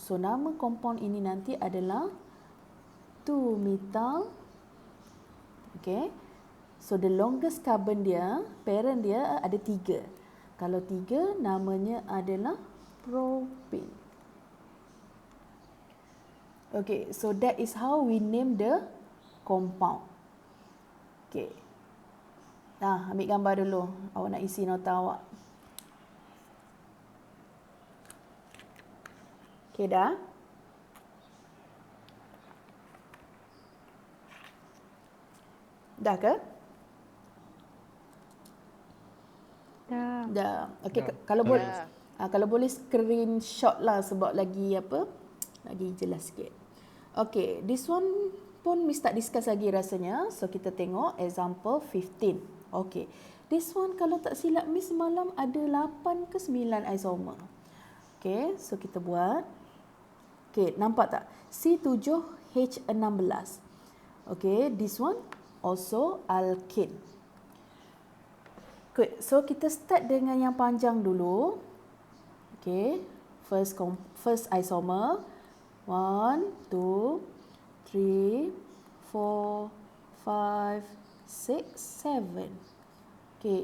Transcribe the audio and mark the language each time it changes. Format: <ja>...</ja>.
<ms>So nama compound ini nanti adalah 2-methyl. Okay.</ms> <en>So the longest carbon dia, parent</en> <ms>dia ada</ms> <en>3.</en> <ms>Kalau 3, namanya adalah propane.</ms> <en>Okay, so that is how we name the compound.</en> <ms>Okay. Nah, ambil gambar dulu. Awak nak isi nota awak. Okay, dah? Dah ke? Dah. Okey, kalau boleh kalau boleh screenshot lah sebab lagi apa? Lagi jelas sikit. Okey,</ms> <en>this one</en> <ms>pun Miss tak discuss lagi rasanya. So kita tengok example 15. Okey.</ms> <en>This one</en> <ms>kalau tak silap Miss malam ada 8 ke 9 isomer. Okey, so kita buat. Okey, nampak tak? C7H16.</ms> <en>Okey, this one also alkane. Good.</en> <ms>So kita start dengan yang panjang dulu.</ms> <en>Okay. First isomer. 1, 2, 3, 4, 5, 6, 7. Okay.</en>